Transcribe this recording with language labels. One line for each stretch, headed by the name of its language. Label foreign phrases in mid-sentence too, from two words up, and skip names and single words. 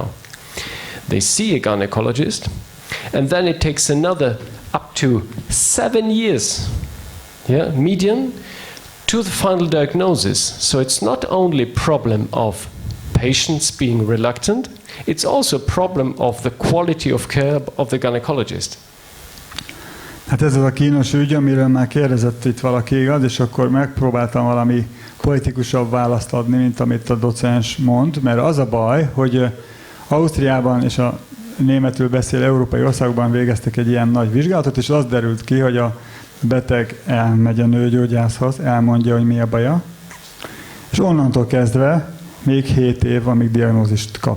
English: They see a gynecologist, and then it takes another up to 7 years, median, to the final diagnosis. So it's not only a problem of patients being reluctant, it's also a problem of the quality of care of the gynecologist.
Hungarian: Hát ez az a kínos ügy, amiről már kérdezett itt valaki, igaz, és akkor megpróbáltam valami politikusabb választ adni, mint amit a docens mond, mert az a baj, hogy Ausztriában és a németül beszélő európai országokban végeztek egy ilyen nagy vizsgálatot, és az derült ki, hogy a beteg elmegy a nőgyógyászhoz, elmondja, hogy mi a baja, és onnantól kezdve még 7 év, amíg diagnózist kap.